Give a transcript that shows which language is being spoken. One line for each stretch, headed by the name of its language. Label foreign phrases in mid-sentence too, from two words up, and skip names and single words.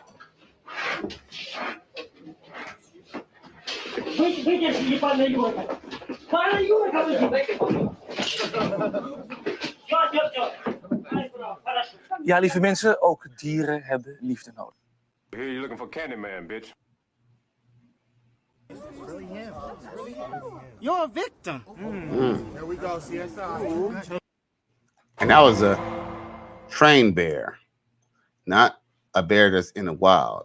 Polish: Wyjdziesz mi pana Jurka! Pana Jurka wyjdzie!
Dutch: Ja, lieve mensen, ook dieren hebben liefde nodig.
English: Here you're looking for Candyman, bitch. You're a victim. There we go, CSI. And that was a trained bear, not a bear that's in the wild.